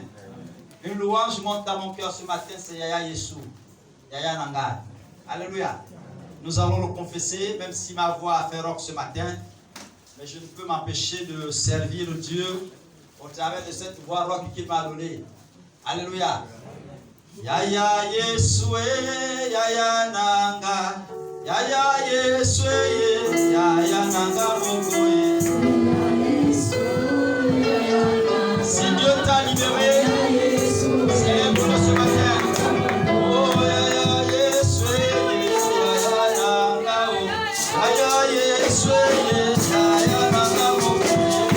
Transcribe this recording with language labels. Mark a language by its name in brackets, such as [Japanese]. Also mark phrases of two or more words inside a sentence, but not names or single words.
[French] Une louange monte dans mon cœur ce matin, c'est [Lingala] Yaya Yesu. Yaya Nanga. [French] Alléluia. Nous allons le confesser, même si ma voix a fait rock ce matin. Mais je ne peux m'empêcher de servir Dieu au travers de cette voix rock qu'il m'a donnée. Alléluia. [Lingala] Yaya Yesu, Yaya Nanga. Yaya Yesu, Yaya Nanga Mokoye. [French] Si Dieu t'a libéré, c'est pour ce matin. [Lingala] Oh, Yaya Yesu, Yaya Nanga. Yaya Yesu, Yaya Nanga Mokoye.